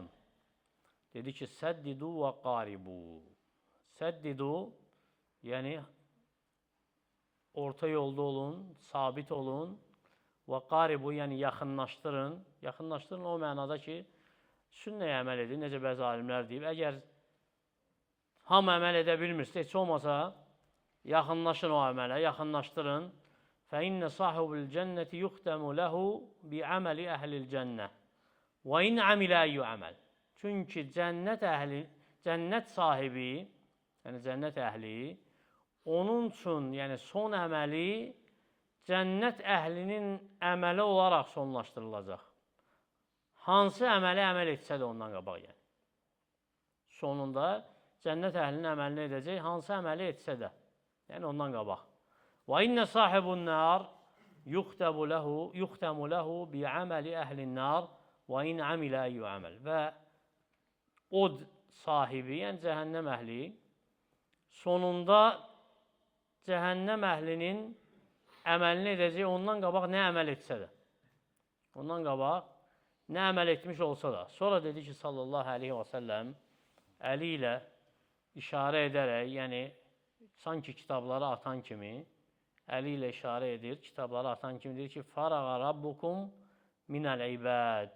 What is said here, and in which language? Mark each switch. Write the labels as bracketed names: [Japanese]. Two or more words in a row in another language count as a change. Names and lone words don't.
[Azerbaijani] Dedi ki, [Arabic] سَدِّدُوا وَقَارِبُوا. [Azerbaijani] Səddidu, yəni orta yolda olun, sabit olun. Və qaribu, yəni yaxınlaşdırın. Yaxınlaşdırın o mənada ki, sünnəyə əməl edin. Necə bəzi alimlər deyib, əgər hamı əməl edə bilmirsə, heç olmasa yaxınlaşın o əmələ, yaxınlaşdırın. [Arabic] فَإِنَّ صَاحِبُ الْجَنَّةِ يُخْتَمُ لَهُ بِعَمَلِ أَهْلِ الْجَنَّةِ وَإِنْ عَمِلَ أَيُّ عَمَلِ. [Azerbaijani] Çünki cənnət sahibi, yəni cənnət əhli, onun üçün, yəni son əməli cənnət əhlinin əməli olaraq sonlaşdırılacaq. Hansı əməli əməl etsə də ondan qabaq yəni. Sonunda cənnət əhlinin əməlini edəcək, hansı əməli etsə də, yəni ondan qabaq. [Arabic] وَإِنَّ صَاحِبُ النَّارِ يُخْتَمُ لَهُ بِعَمَلِ أَهْلِ النَّارِ وَإِنْ عَمِلَ أَيُّ عَمَلِ. [Azerbaijani] Və od sahibi, yəni cəhənnəm əhli, sonunda cəhənnəm əhlinin əməlini edəcək, ondan qabaq nə əməl etsə də. Ondan qabaq nə əməl etmiş olsa da. Sonra dedi ki, [Arabic] صلى الله عليه وسلم, [Azerbaijani] əli ilə işarə edərək, yəni sanki kitabları atan kimi, əli ilə işarə edir, kitabları atan kimi deyir ki, [Arabic] فرغ ربكم من العباد.